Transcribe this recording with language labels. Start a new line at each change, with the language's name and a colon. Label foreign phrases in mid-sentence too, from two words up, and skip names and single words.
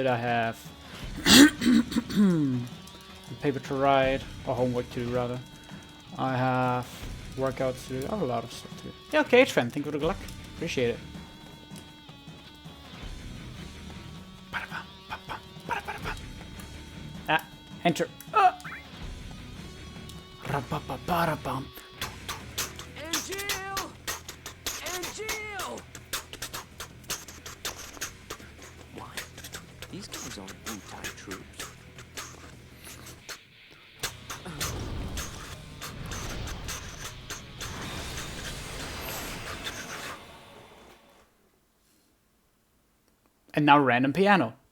English: I have paper to write, or homework to do rather. I have workouts to do. I have a lot of stuff to do. Yeah, okay, H-Fan. Thank you for the luck. Appreciate it. Ah, enter. Ra-ba-ba-ba-da-bum. And Jill! And Jill! What? These guys aren't Wutai troops. And now random piano.